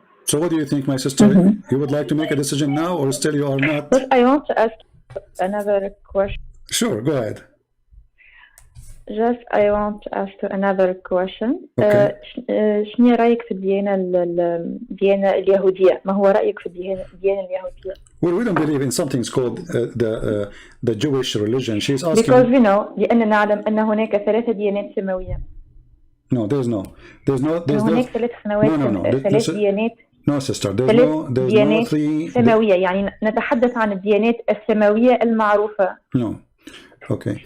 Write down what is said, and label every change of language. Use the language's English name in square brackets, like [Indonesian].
[English] So what do you think, my sister? You would like to make a decision now, or still you are not? But I want to ask another question. Sure, go ahead. I want to ask another question. [Arabic] شنو رأيك في الديانة اليهودية؟ ما هو رأيك في الديانة اليهودية؟ [English] Well, we don't believe in something called the Jewish religion. She's asking. Because we know [Arabic] لأننا نعلم أن هناك 3 ديانات سماوية. [English] No, there's no. [Arabic] هناك 3 سنوات 3 ديانات. [English] No, sister. There's no 3 [Arabic] سماوية. يعني نتحدث عن الديانات السماوية المعروفة. [English] No. Okay.